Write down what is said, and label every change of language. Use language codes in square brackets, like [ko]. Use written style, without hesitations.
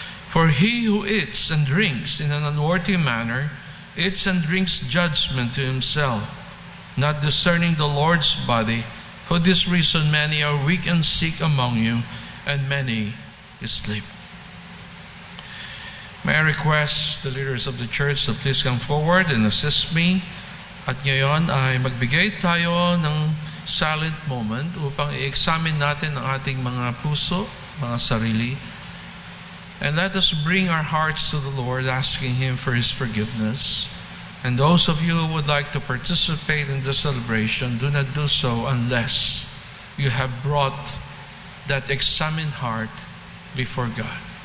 [en] For he who eats and drinks in an unworthy manner eats and drinks judgment to himself, not discerning the Lord's body. For this reason many are weak and sick among you, and many sleep. May I request the leaders of the church to please come forward and assist me. [tl] At ngayon ay magbigay tayo ng [en] silent moment [tl] upang i-examine natin ang ating mga puso, mga sarili. [en] And let us bring our hearts to the Lord, asking Him for His forgiveness. And those of you who would like to participate in the celebration, do not do so unless you have brought that examined heart before God.